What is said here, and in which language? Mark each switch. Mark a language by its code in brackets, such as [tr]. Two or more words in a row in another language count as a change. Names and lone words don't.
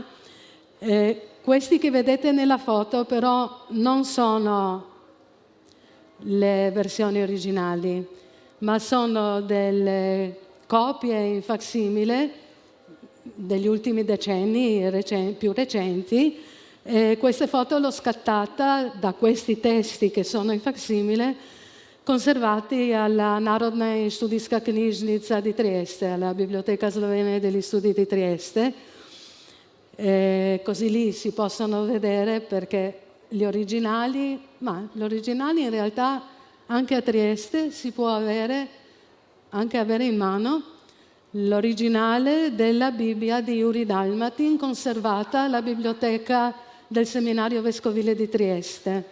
[it] Questi che vedete nella foto però non sono le versioni originali, ma sono delle copie in facsimile degli ultimi decenni, più recenti. Queste foto l'ho scattata da questi testi che sono in facsimile, conservati alla Narodna študijska knjižnica di Trieste, alla Biblioteca Slovena degli Studi di Trieste. Così lì si possono vedere, perché gli originali in realtà anche a Trieste si può avere in mano l'originale della Bibbia di Jurij Dalmatin, conservata alla biblioteca del Seminario Vescovile di Trieste.